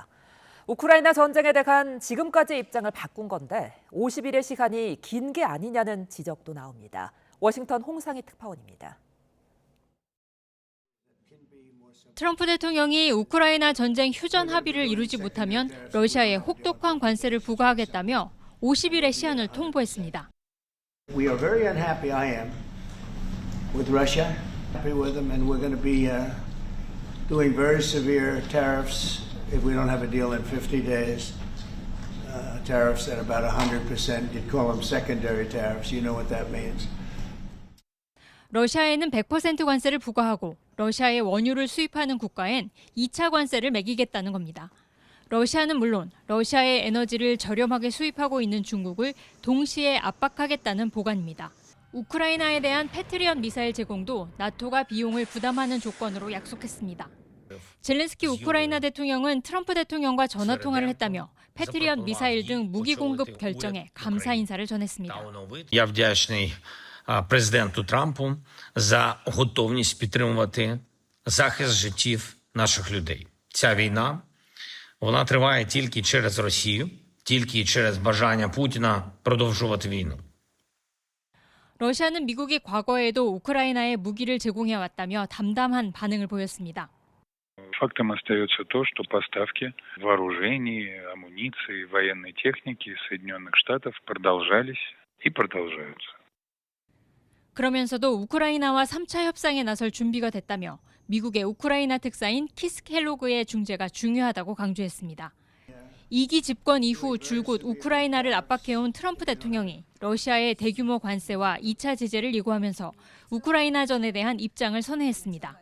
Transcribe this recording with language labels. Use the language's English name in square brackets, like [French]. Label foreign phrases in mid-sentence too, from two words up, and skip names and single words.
[Korean] 우크라이나 전쟁에 대한 지금까지의 입장을 바꾼 건데 50일의 시간이 긴 게 아니냐는 지적도 나옵니다. 워싱턴 홍상희 특파원입니다. 트럼프 대통령이 우크라이나 전쟁 휴전 합의를 이루지 못하면 러시아에 혹독한 관세를 부과하겠다며 50일의 시한을 통보했습니다. [English] We are very unhappy, I am, with Russia. Happy with them, and we're going to be doing very severe tariffs if we don't have a deal in 50 days. Tariffs at about 100%. You'd call them secondary tariffs. You know what that means. [Korean] 러시아에는 100% 관세를 부과하고 러시아에 원유를 수입하는 국가엔 2차 관세를 매기겠다는 겁니다. 러시아는 물론 러시아의 에너지를 저렴하게 수입하고 있는 중국을 동시에 압박하겠다는 보관입니다. 우크라이나에 대한 패트리엇 미사일 제공도 나토가 비용을 부담하는 조건으로 약속했습니다. 젤렌스키 우크라이나 대통령은 트럼프 대통령과 전화통화를 했다며 패트리엇 미사일 등 무기 공급 결정에 감사 인사를 전했습니다. [Ukrainian] президенту Трампу за готовність підтримувати захист життів наших людей. Ця війна, вона триває тільки через Росію, тільки через бажання Путіна продовжувати війну. [Korean] 러시아는 미국이 과거에도 우크라이나에 무기를 제공해왔다며 담담한 반응을 보였습니다. [Russian] Фактом остается то, что поставки вооружений, амуниции, военной техники из Соединенных Штатов продолжались и продолжаются. [Korean] 그러면서도 우크라이나와 3차 협상에 나설 준비가 됐다며 미국의 우크라이나 특사인 키스 켈로그의 중재가 중요하다고 강조했습니다. 2기 집권 이후 줄곧 우크라이나를 압박해온 트럼프 대통령이 러시아의 대규모 관세와 2차 제재를 예고하면서 우크라이나전에 대한 입장을 선회했습니다.